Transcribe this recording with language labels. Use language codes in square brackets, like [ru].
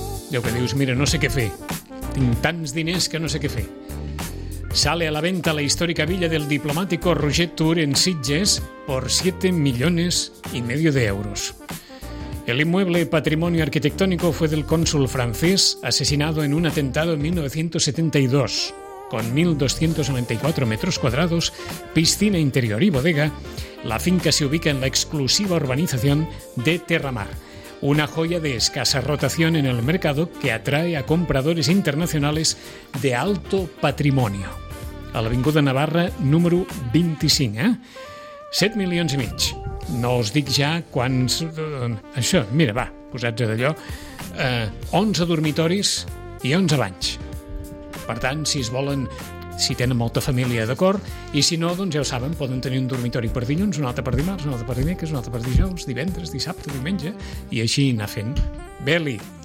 [ca] Déu que dius, mira, no sé què fer. Tinc tants diners que no sé què fer. [es] Sale a la venta la històrica villa del diplomático Roger Tour en Sitges por 7,5 millones de euros. El inmueble patrimonio arquitectónico fue del cónsul francés asesinado en un atentado en 1972. Con 1.294 metros cuadrados, piscina interior y bodega, la finca se ubica en la exclusiva urbanización de Terramar, una joya de escasa rotación en el mercado que atrae a compradores internacionales de alto patrimonio. [ca] A la Avinguda Navarra, número 25, ¿eh? 7 milions i mig. No us dic ja quants... Això, mira, va, posats d'allò. 11 dormitoris i 11 banys. Per tant, si es volen, si tenen molta família, d'acord, i si no, doncs ja ho saben, poden tenir un dormitori per dilluns, un altre per dimarts, un altre per dimecres, un altre per dijous, divendres, dissabte, diumenge, i així anar fent. Beli.